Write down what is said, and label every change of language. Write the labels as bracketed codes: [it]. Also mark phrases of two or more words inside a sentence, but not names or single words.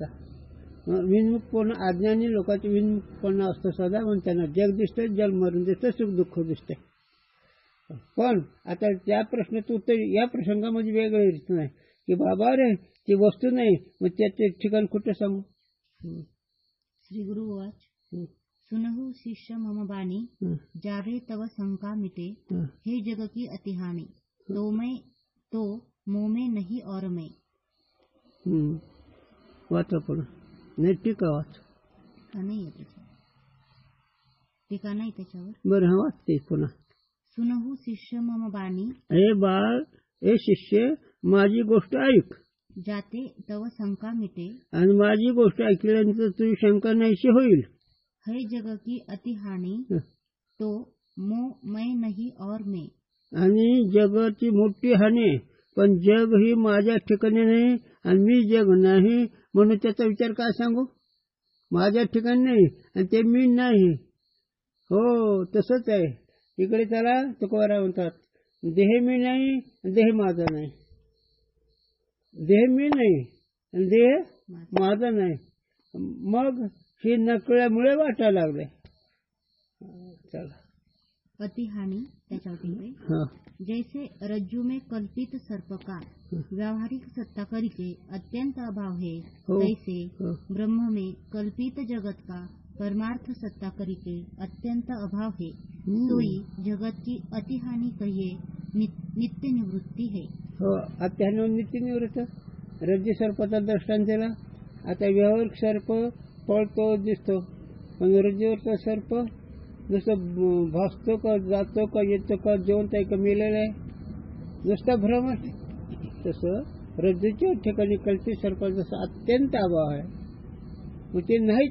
[mr] विनमुखपणा अज्ञानी लोकांचे विनमुखपणा असतो सदा म्हणून त्यांना जग दिसतंय जल मरून दिसतं सुख दुःख दिसतंय. पण आता त्या प्रश्नाचं उत्तर या प्रसंगामध्ये वेगळं येत नाही की बाबा रे ती वस्तू नाही मग त्याचे ठिकाण कुठं सांगू. [hi] श्री गुरु वाच सुनहु शिष्य मम बानी जावे तव शंका मिटे हे जग की अतिहानी तो मोमे नहीं और मैं. [mr] वाचा पण नाही टीका वाच नाही टीका नाही त्याच्यावर. बरं हा वाचते पुन्हा. [hi] सुनहु शिष्य मम बानी [mr] हे बाळ हे शिष्य माझी गोष्ट ऐक [hi] जाते तव शंका मिटे [mr] आणि माझी गोष्ट ऐकल्यानंतर तुझी शंका नाहीशी होईल. [hi] है जग की अति हानी तो मैं नहीं और मैं. [mr] आणि जगाची मोठी हानी पण जग ही माझ्या ठिकाणी नाही आणि मी जग नाही म्हणून त्याचा विचार काय सांगू. माझ्या ठिकाणी नाही आणि ते मी नाही. हो तसंच आहे. इकडे त्याला तुकोबाराय म्हणतात देह मी नाही देह माझा नाही. देह मी नाही आणि देह माझा नाही. मग ही नकळ्यामुळे वाटायला लागले. चला [hi] अतिहानी त्याच्यावर जैसे रज्जू में कल्पित सर्प का व्यावहारिक सत्ता करके अत्यंत अभाव है तैसे ब्रह्म में कल्पित जगत का परमार्थ सत्ता करके अत्यंत अभाव है. सोई जगत की अतिहानी कहिए नित्य निवृत्ती है. [mr] हो अत्याहानी नित्य निवृत्त. रज्जू सर्पाचा दृष्टांत दिला. आता व्यावहारिक सर्प पळतो दिसतो पण रज्जूवरचा सर्प नुसतं भासतो का जातो का येतो का जेवण आहे का मेलेलं आहे नुसता भ्रमच. तसं रज्जूच्या ठिकाणी कल्पित सर्पाचा जसं अत्यंत अभाव आहे मग ते नाहीच.